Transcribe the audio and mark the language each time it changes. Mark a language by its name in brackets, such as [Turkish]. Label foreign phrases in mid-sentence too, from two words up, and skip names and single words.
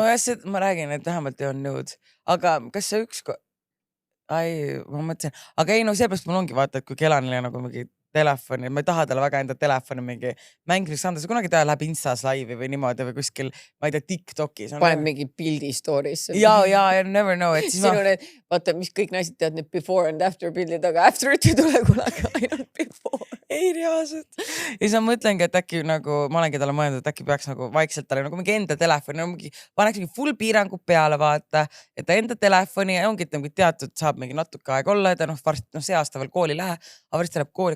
[Estonian] No jah, ma räägin, et vähemalt ei olnud nude. Aga kas see ma mõtlesin, aga ei, no seepärast mul ongi vaata, et kui Kelanile nagu mingi telefoni, ma ei taha talle väga enda telefoni mingi mängimiseks anda, sa kunagi läheb Instas laivi või niimoodi või kuskil, ma ei tea, TikTokis. Paneb mingi pildi story'sse. Ja, [English] never know. [Estonian] Et siis sinu need, vaata, mis kõik naised teavad need [English] before and after [Estonian] pildid, aga after it ei tule kunagi ainult before. Ei reaalselt. Ja siis ma mõtlengi, et äkki nagu, ma olengi talle mõelnud, et äkki peaks nagu vaikselt talle nagu mingi enda telefoni, paneks mingi full piirangu peale vaata, et ta enda telefoni ja ongi teatud saab mingi natuke aeg olla, et see aasta veel kooli lähe, aga varsti läheb kooli.